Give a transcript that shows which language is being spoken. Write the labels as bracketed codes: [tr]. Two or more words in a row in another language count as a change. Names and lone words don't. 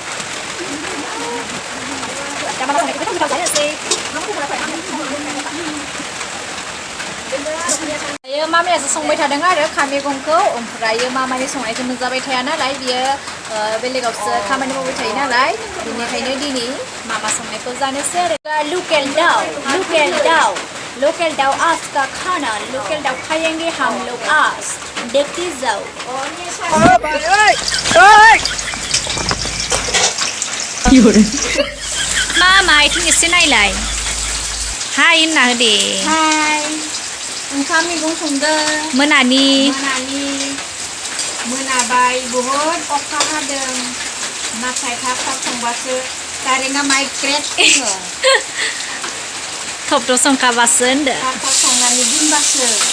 [brx] दा मामा संनायखौबो गोथाव जायोसै दायो मामायासो संबाय थादों आरो मैगंखौ ओमफ्रायो मामानि संनायखौ मोनजाबाय थाया नालाय बियो बेलेगावसो खामानि मावबाय थायो नालाय बेनिखायनो दिनै मामा संनायखौ जानोसै आरो लोकेल दाउ [hi] आज का खाना लोकेल दाउ खाएंगे हम लोग आज देखते जाओ [brx] मामा इथिं एसे नायलाय हाय होनना हो दे हाय ओंखाम मैगं संदों मोनाबाय बहुद अखा हादों नाथाय थाब संबासो कारेन्टआ माइग्रेट बुङो थब संखाबासो होनदो थाब संनानै दोनबासो